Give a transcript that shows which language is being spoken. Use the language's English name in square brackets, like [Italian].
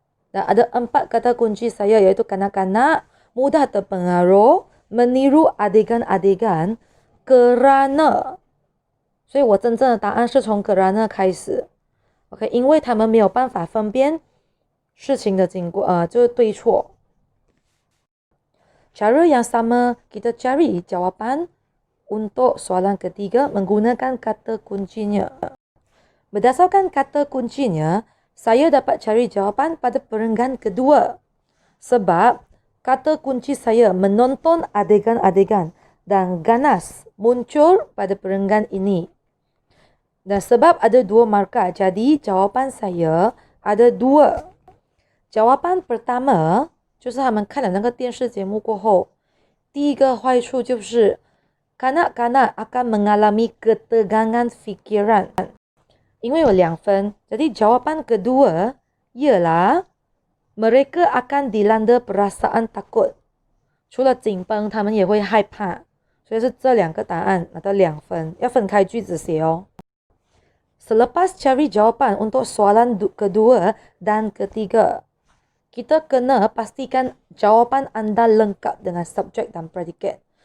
[Malay] Dan ada 4 kata kunci saya iaitu kanak-kanak mudah terpengaruh, meniru adegan-adegan kerana. [Chinese] 所以我真正的答案是从 kerana 开始。OK， 因为他们没有办法分辨事情的经过，就是对错。 [Malay] Cara yang sama kita cari jawapan untuk soalan ketiga menggunakan kata kuncinya. Berdasarkan kata kuncinya, saya dapat cari jawapan pada perenggan kedua. Sebab kata kunci saya menonton adegan-adegan dan ganas muncul pada perenggan ini. Dan sebab ada 2 markah, jadi jawapan saya ada 2. Jawapan pertama [Chinese] 就是他们看了那个电视节目过后，第一个坏处就是 [Malay] kanak-kanak akan mengalami ketegangan fikiran. [Chinese] 因为有2分， [Malay] jadi jawapan kedua ialah mereka akan dilanda perasaan takut. [Chinese] 除了紧绷，他们也会害怕，所以是这2个答案拿到2分，要分开句子写哦。 [Malay] Selepas cari jawapan untuk soalan kedua dan ketiga, kita kena pastikan jawapan anda lengkap dengan subjek dan predikat.